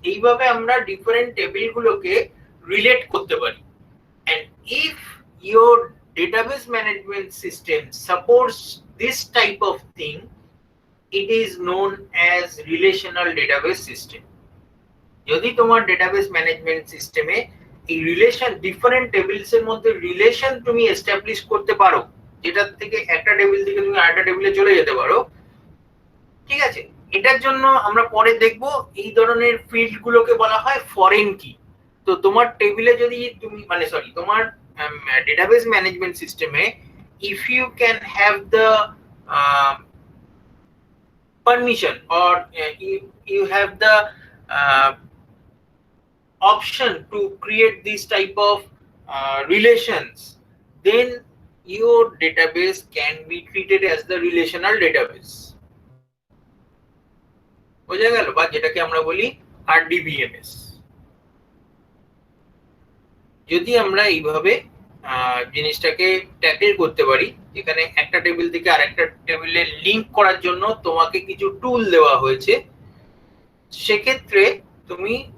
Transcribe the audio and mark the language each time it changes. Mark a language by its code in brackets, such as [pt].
[bn] এইভাবে আমরা different টেবিলগুলোকে relate করতে পারি। [en] and if your database management system supports this type of thing, it is known as relational database system. [bn] যদি তোমার database management সিস্টেমে এই রিলেশন, ডিফারেন্ট টেবিলস এর মধ্যে রিলেশন তুমি এস্টাবলিশ করতে পারো, যেটা থেকে একটা টেবিল থেকে তুমি আরেকটা টেবিলে চলে যেতে পারো, ঠিক আছে, এটার জন্য আমরা পরে দেখব এই ধরনের ফিল্ড গুলোকে বলা হয় ফরেন কি। তো তোমার টেবিলে যদি তুমি মানে সরি তোমার ডেটাবেস ম্যানেজমেন্ট সিস্টেমে [en] If you can have the permission or you have the option to create this type of relations, then your database can be treated as the relational database. [bn] বোঝা গেল? বা যেটাকে আমরা বলি RDBMS। যদি আমরা এইভাবে জিনিসটাকে ট্যাকেল করতে পারি, যেখানে একটা টেবিল থেকে আরেকটা টেবিলে লিংক করার জন্য তোমাকে কিছু টুল দেওয়া হয়েছে, সেক্ষেত্রে তুমি